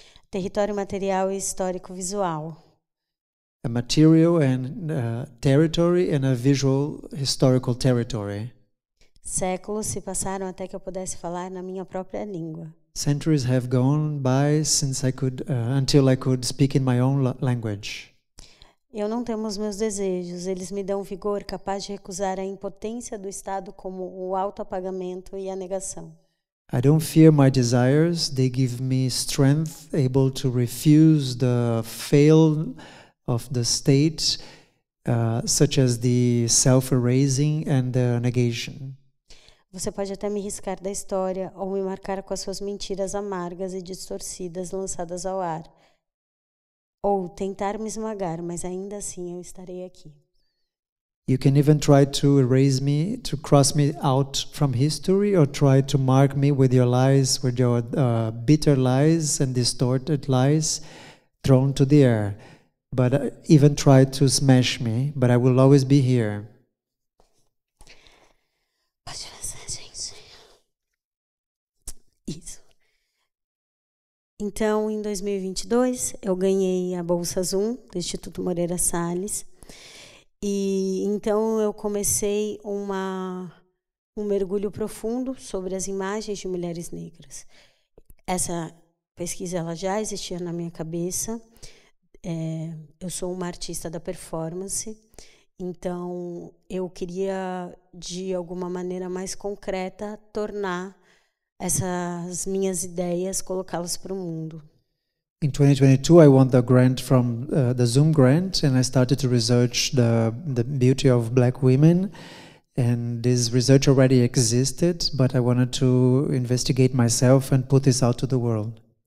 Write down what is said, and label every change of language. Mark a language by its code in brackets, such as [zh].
[pt] Território material e histórico visual. [en] A material and territory and a visual historical territory. [pt] Séculos se passaram até que eu pudesse falar na minha própria língua. [en] Centuries have gone by since until I could speak in my own language. [pt] Eu não temo os meus desejos, eles me dão vigor capaz de recusar a impotência do estado como o autoapagamento e a negação. [en] I don't fear my desires, they give me strength able to refuse the fail of the state, such as the self-erasing and the negation. [pt] Você pode até me riscar da história ou me marcar com as suas mentiras amargas e distorcidas lançadas ao ar. Ou tentar me esmagar, mas ainda assim eu estarei aqui. [en] You can even try to erase me, to cross me out from history, or try to mark me with your lies, with your bitter lies and distorted lies thrown to the air. But even try to smash me, but I will always be here. [pt] Pode fazer, gente. Isso. Então, em 2022, eu ganhei a Bolsa Zoom do Instituto Moreira Salles. E então eu comecei um mergulho profundo sobre as imagens de mulheres negras. Essa pesquisa ela já existia na minha cabeça. Eu sou uma artista da performance, então eu queria, de alguma maneira mais concreta, tornar essas minhas ideias, colocá-las para o mundo. [en] In 2022, I won the grant from the Zoom grant, and I started to research the beauty of Black women. And this research already existed, but I wanted to investigate myself and put this out to the world.